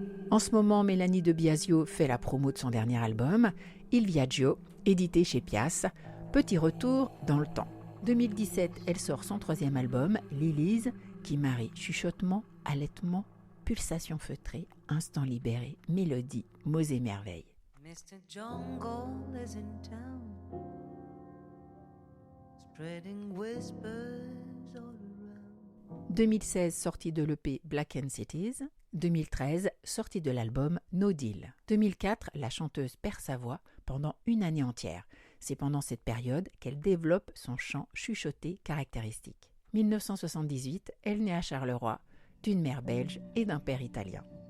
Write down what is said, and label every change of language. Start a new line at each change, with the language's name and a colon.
French: En ce moment, Mélanie de Biasio fait la promo de son dernier album, Il Viaggio, édité chez Pias. Petit retour dans le temps. 2017, elle sort son 3e album, Lilies, qui marie chuchotement, allaitement, pulsations feutrées, instants libérés, mélodies, mots et merveilles.
English: Mr. Jungle is in town, spreading whispers all around.
French: 2016, sortie de l'EP Black and Cities. 2013, sortie de l'album No Deal. 2004, la chanteuse perd sa voix pendant une année entière. C'est pendant cette période qu'elle développe son chant chuchoté caractéristique. 1978, elle naît à Charleroi, d'une mère belge et d'un père italien.